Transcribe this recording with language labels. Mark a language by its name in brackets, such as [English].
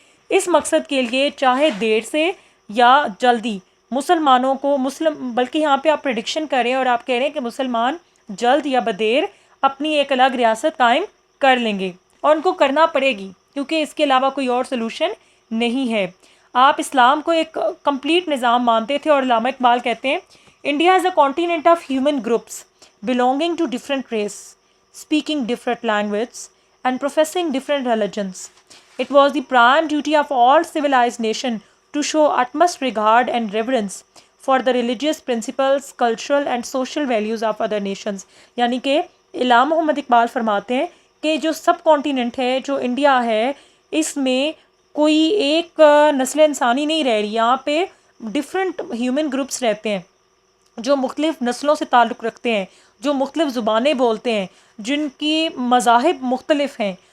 [Urdu] اس مقصد کے لیے چاہے دیر سے یا جلدی مسلمانوں کو بلکہ یہاں پہ آپ پریڈکشن کریں اور آپ کہہ رہے ہیں کہ مسلمان جلد یا بدیر اپنی ایک الگ ریاست قائم کر لیں گے، اور ان کو کرنا پڑے گی کیونکہ اس کے علاوہ کوئی اور سلوشن نہیں ہے. آپ اسلام کو ایک کمپلیٹ نظام مانتے تھے، اور علامہ اقبال کہتے ہیں [English] India is a continent of human groups belonging to different race, speaking different languages, and professing different religions. It was the prime duty of all civilized nations to show utmost regard and reverence for the religious principles, cultural and social values of other nations. [Urdu] یعنی کہ علامہ محمد اقبال فرماتے ہیں کہ جو سب continent ہے، جو India ہے، اس میں کوئی ایک نسل انسانی نہیں رہ رہی. یہاں پہ ڈفرینٹ ہیومن گروپس رہتے ہیں جو مختلف نسلوں سے تعلق رکھتے ہیں، جو مختلف زبانیں بولتے ہیں، جن کی مذاہب مختلف ہیں.